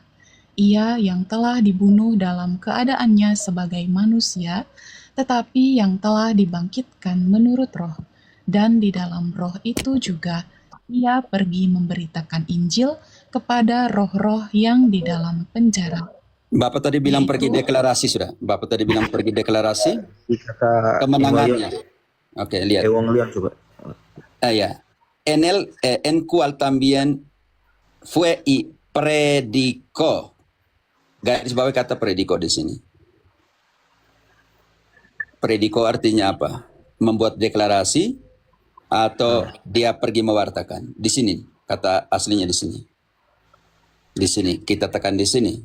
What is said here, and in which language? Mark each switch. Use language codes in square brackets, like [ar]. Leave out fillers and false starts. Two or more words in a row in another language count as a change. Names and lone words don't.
[id] Ia yang telah dibunuh dalam keadaannya sebagai manusia, tetapi yang telah dibangkitkan menurut roh, dan di dalam roh itu juga Ia pergi memberitakan Injil kepada roh-roh yang di dalam penjara. Bapak tadi bilang pergi deklarasi sudah. Bapak tadi bilang pergi deklarasi kemenangannya. Oke, lihat. Lihat coba. Ya. [es] En cual también fue y predicó. [id] Garis bawah kata predicó di sini. Predicó artinya apa? Membuat deklarasi atau dia pergi mewartakan. Di sini kata aslinya di sini. Di sini kita tekan di sini.